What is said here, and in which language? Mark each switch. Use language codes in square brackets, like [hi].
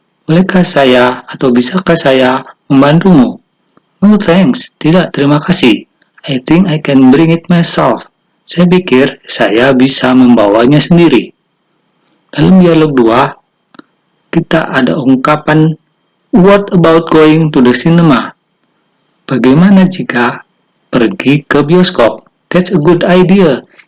[id] Bolehkah saya atau bisakah saya membantumu? [en] No thanks, [id] tidak terima kasih. [en] I think I can bring it myself. [id] Saya pikir saya bisa membawanya sendiri. Dalam dialog 2, kita ada ungkapan, [en] What about going to the cinema? [id] Bagaimana jika pergi ke bioskop? [en] That's a good idea.